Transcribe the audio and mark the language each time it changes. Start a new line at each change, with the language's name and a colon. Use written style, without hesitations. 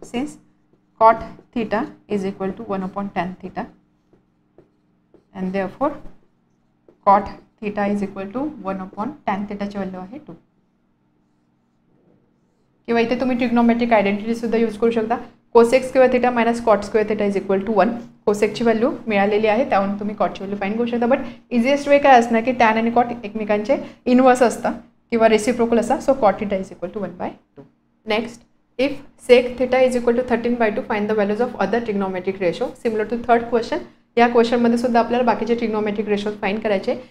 English: since cot theta is equal to 1/tan theta and therefore cot theta is equal to 1/tan
Marathi: थिटाची value आहे 2. किंवा इथे तुम्ही trigonometric identity सुद्धा use करू शकता.
English: Cosec square theta minus cot square theta is equal to 1.
Marathi: कोसेकची value मिळालेली आहे, त्यावरून तुम्ही कॉटची व्हॅल्यू फाइंड करू शकता.
English: but easiest way
Marathi: काय असणार की टॅन आणि कॉट एकमेकांचे इन्व्हर्स असतात किंवा रेसिप्रोकल असतात.
English: So cot theta is equal to 1/2. Next, if sec theta is equal to 13/2 find the values of other trigonometric ratio.
Marathi: Similar to third question, या क्वेश्चनमध्ये सुद्धा आपल्याला बाकीचे ट्रिग्नोमेट्रिक रेशोज फाइंड करायचे.